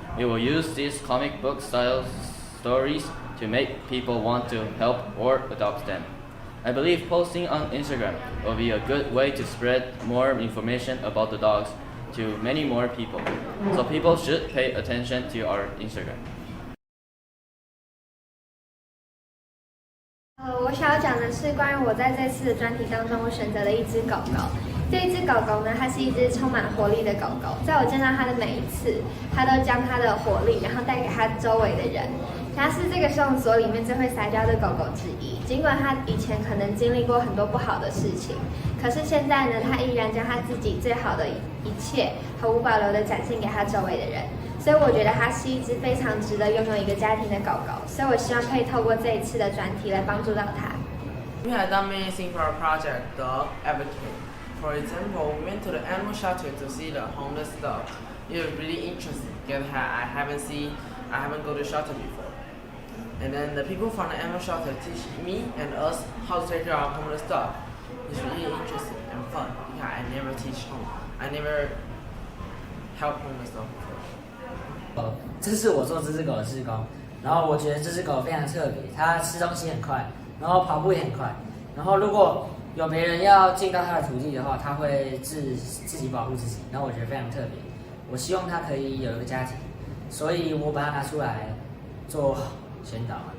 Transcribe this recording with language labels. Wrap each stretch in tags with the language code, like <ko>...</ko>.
<en>We will use these comic book style stories to make people want to help or adopt them. I believe posting on Instagram will be a good way to spread more information about the dogs to many more people. So people should pay attention to our Instagram.</en> <zh>我想要讲的是关于我在这次的专题当中，我选择了一只狗狗。这一只狗狗呢，它是一只充满活力的狗狗。在我见到它的每一次，它都将它的活力，然后带给它周围的人。它是这个收容所里面最会撒娇的狗狗之一。尽管它以前可能经历过很多不好的事情，可是现在呢，它依然将它自己最好的一切毫无保留地展现给它周围的人。所以我觉得它是一只非常值得拥有一个家庭的狗狗，所以我希望可以透过这一次的专题来帮助到它。</zh> <en>We had done many things for our project, Dog Advocate. For example, we went to the animal shelter to see the homeless dog. It was really interesting because I haven't go to shelter before. And then the people from the animal shelter teach me and us how to take care of our homeless dog. It's really interesting and fun because I never help homeless dog before.</en> <zh>这是我做这只狗的志工，然后我觉得这只狗非常特别，它吃东西很快，然后跑步也很快，然后如果有别人要进到它的土地的话，它会自己保护自己，然后我觉得非常特别。我希望它可以有一个家庭，所以我把它拿出来做宣导。</zh>